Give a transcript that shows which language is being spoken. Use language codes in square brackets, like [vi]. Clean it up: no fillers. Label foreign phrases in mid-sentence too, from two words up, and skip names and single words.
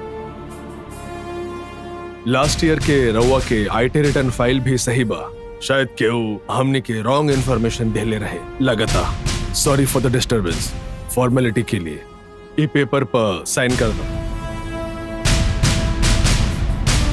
[en] last year [bho] के रवा के [en] IT return file [bho] भी सही बा। शायद केहू हमने के [en] wrong information [bho] देले रहे लगता। [en] sorry for the disturbance. [bho] फॉर्मेलिटी के लिए ई पेपर पर साइन कर दो।